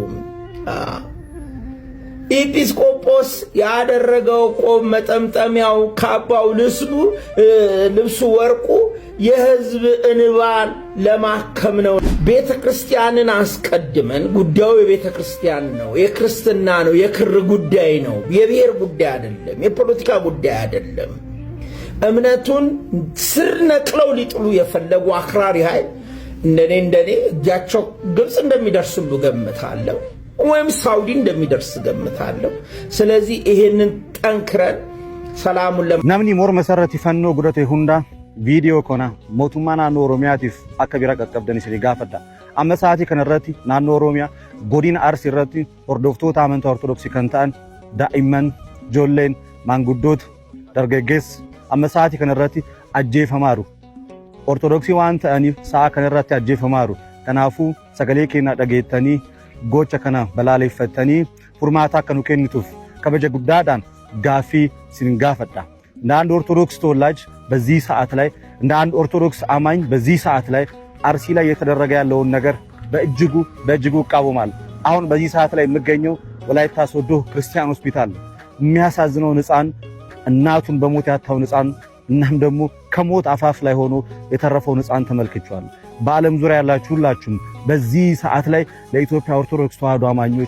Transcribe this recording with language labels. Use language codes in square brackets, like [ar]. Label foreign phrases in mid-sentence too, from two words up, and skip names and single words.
[am] ኤጲስቆጶስ ያደረገው ቆብ፣ መጠምጠሚያው፣ ካባው፣ ልብሱ ወርቁ የህዝብ እንባን ለማከም ነው። ቤተ ክርስቲያንን አስቀድመን ጉዳዩ የቤተ ክርስቲያን ነው፣ የክርስትና ነው፣ የክር ጉዳይ ነው፣ የብሔር ጉዳይ አይደለም፣ የፖለቲካ ጉዳይ አይደለም። እምነቱን ስር ነቅለው ሊጥሉ የፈለጉ አክራሪ ኃይል እንደኔ እጃቸው ግብጽ እንደሚደርስሉ ገምታለሁ፣ ወይም ሳውዲ እንደሚደርስ ገምታለሁ። ስለዚህ ይሄንን ጠንክረን ሰላሙን [om] namni morma sarratti fannoo godhate hunda viidiyoo kana mootummaa naannoo Oromiyaatiif akka bira qaqqabdan isin gaafadha. Amma sa'aatii kanarratti naannoo Oromiyaa godina Arsii irratti hordoftoota amantaa Ortodoksii kan ta'an daa'imman, ijoolleen, maanguddoota, dargaggeessi amma sa'aatii kanarratti ajjeefamaaru. Ortodoksii waan ta'aniif sa'a kanarratti ajjeefamaaru. Kanaafuu sagalee keenya dhageettanii gocha kana balaaleffatanii furmaata akka nu kennituuf kabaja guddaadhaan gaaffii sin gaafadha. [am] እንደ አንድ ኦርቶዶክስ ተወላጅ በዚህ ሰዓት ላይ እንደ አንድ ኦርቶዶክስ አማኝ በዚህ ሰዓት ላይ አርሲ ላይ የተደረገ ያለውን ነገር በእጅጉ እቃወማለሁ። አሁን በዚህ ሰዓት ላይ የምገኘው ወላይታ ሶዶ ክርስቲያን ሆስፒታል የሚያሳዝነው ሕፃን እናቱን በሞት ያጣው ሕፃን እናም ደግሞ ከሞት አፋፍ ላይ ሆኖ የተረፈው ሕፃን ተመልክቻለሁ። በዓለም ዙሪያ ያላችሁ ሁላችሁም በዚህ ሰዓት ላይ ለኢትዮጵያ ኦርቶዶክስ ተዋሕዶ አማኞች